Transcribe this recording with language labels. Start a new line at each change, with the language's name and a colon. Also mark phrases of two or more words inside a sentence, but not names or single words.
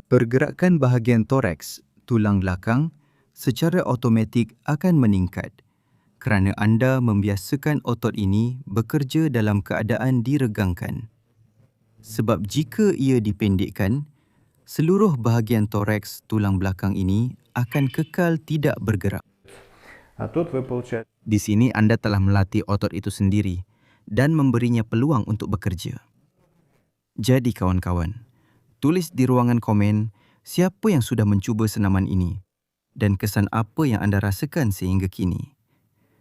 Malay: Pergerakan bahagian toraks, tulang belakang, secara automatik akan meningkat kerana anda membiasakan otot ini bekerja dalam keadaan diregangkan. Sebab jika ia dipendekkan, seluruh bahagian toraks tulang belakang ini akan kekal tidak bergerak.
Russian: А тут вы получаете
Malay: Di sini anda telah melatih otot itu sendiri dan memberinya peluang untuk bekerja. Jadi kawan-kawan, tulis di ruangan komen siapa yang sudah mencuba senaman ini dan kesan apa yang anda rasakan sehingga kini.